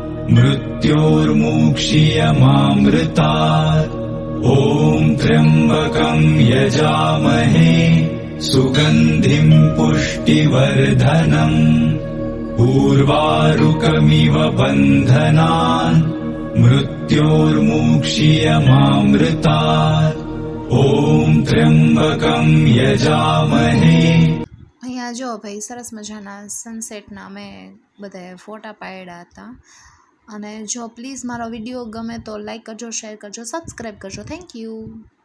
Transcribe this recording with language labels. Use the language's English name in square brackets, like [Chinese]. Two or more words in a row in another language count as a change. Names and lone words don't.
[Sanskrit] मृत्योर्मुक्षीयमामृतात् ॐ त्र्यम्बकं यजामहे सुगन्धिं पुष्टिवर्धनम् उर्वारुकमिव बन्धनान् मृत्योर्मुक्षीयमामृतात् ॐ त्र्यम्बकं यजामहे. [Gujarati] અહીંયા જો ભાઈ સરસ મજાના સનસેટના અમે બધાએ ફોટા પાડ્યા હતા. અને જો પ્લીઝ મારો વિડીયો ગમે તો લાઈક કરજો, શેર કરજો, સબસ્ક્રાઈબ કરજો. [English] Thank you.